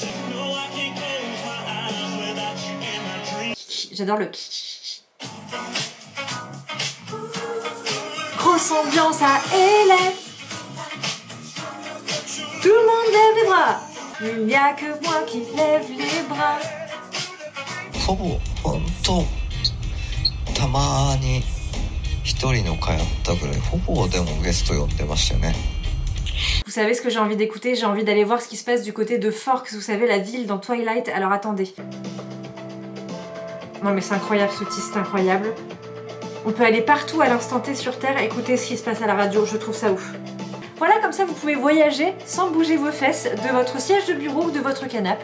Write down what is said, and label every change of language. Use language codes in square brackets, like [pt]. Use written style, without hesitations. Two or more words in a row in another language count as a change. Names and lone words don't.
[fr] J'adore le grosse ambiance à LA. Tout le monde lève les bras. Il n'y a que moi qui lève les bras. [ja] ほぼ本当たまに一人の通ったぐらいほぼでもゲスト呼んでましたよね。 [fr] Vous savez ce que j'ai envie d'écouter? J'ai envie d'aller voir ce qui se passe du côté de Forks, vous savez, la ville dans Twilight. Alors attendez. Non mais c'est incroyable ce outil, c'est incroyable. On peut aller partout à l'instant T sur Terre et écouter ce qui se passe à la radio, je trouve ça ouf. Voilà, comme ça vous pouvez voyager sans bouger vos fesses de votre siège de bureau ou de votre canapé.